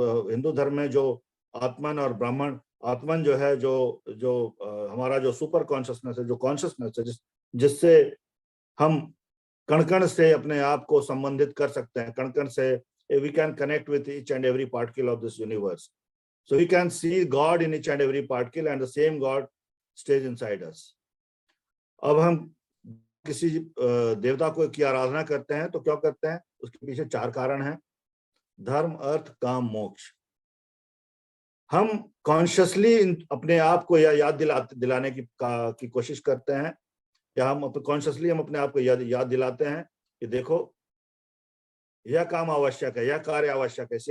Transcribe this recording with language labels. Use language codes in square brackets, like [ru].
[hi] हिंदू धर्म में जो आत्मन और ब्राह्मण, आत्मन जो है, जो हमारा जो सुपर कॉन्शियसनेस है, जो कॉन्शियसनेस है, जिससे हम कण से अपने आप को संबंधित कर सकते हैं, कण से [en] we can connect with each and every particle of this universe. So we can see God in each and every particle, and the same God stays inside us. [hi] अब हम किसी देवता को की आराधना करते हैं तो क्यों करते हैं? उसके पीछे 4 कारण हैं: धर्म, अर्थ, काम, मोक्ष। हम कॉन्शियसली अपने आप को याद दिलाने की कोशिश करते हैं, या हम कॉन्शियसली अपने आप को याद दिलाते हैं कि देखो यह काम आवश्यक है, यह कार्य आवश्यक है।